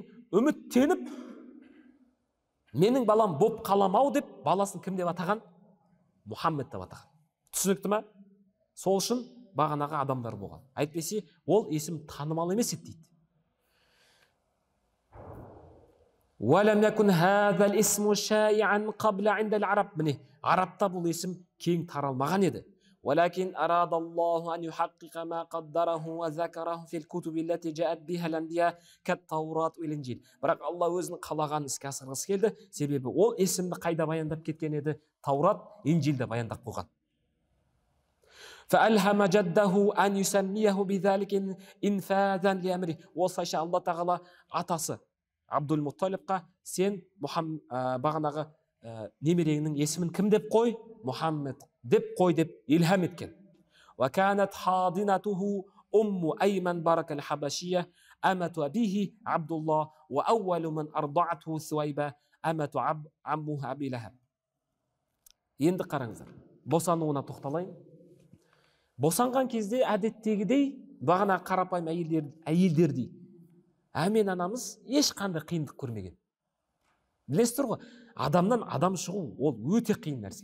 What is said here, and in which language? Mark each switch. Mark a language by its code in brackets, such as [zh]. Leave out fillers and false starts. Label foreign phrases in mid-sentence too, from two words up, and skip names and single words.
[kk] Үміттеніп, менің балам боп қаламау деп баласын кім деп атаған? Мұхаммед деп атаған. Түсінікті ме? Сол үшін бағанағы адамдар болған. Әйтпесе ол есім танымал емес еді дейді. [ar] ولم يكن هذا الاسم شائعا قبل عند العرب. [kk] міне арабта бұл есім кең таралмаған еді. [ar] ولكن أراد الله أن يحقق ما قدره وذكره في الكتب التي جاءت بها الأنبياء كالتوراة والإنجيل. [kk] бірақ алла өзінің қалағанын іске асырғысы келді, себебі ол есімді қайда баяндап кеткен еді? Таурат, Инжилде баяндап қойған. [ar] فألهم جده أن يسميه بذلك إنفاذا لأمره. [kk] осылайша алла тағала атасы Абдул-Мутталибқа сен бағанағы немереңнің есімін кім деп қой? Мұхаммед деп қой деп илхам еткен. [ar] وكانت حاضنته أم أيمن بركة الحبشية أمة أبيه عبد الله وأول من أرضعته ثويبة أمة عمه أبي لهب. [kk] енді қараңыздар, босануына тоқталайын. Босанған кезде әдеттегідей бағана қарапайым әйелдердей Әмен анамыз ешқандай қиындық көрмеген. Білесіздер ғой, адамнан адам шығу ол өте қиын нәрсе.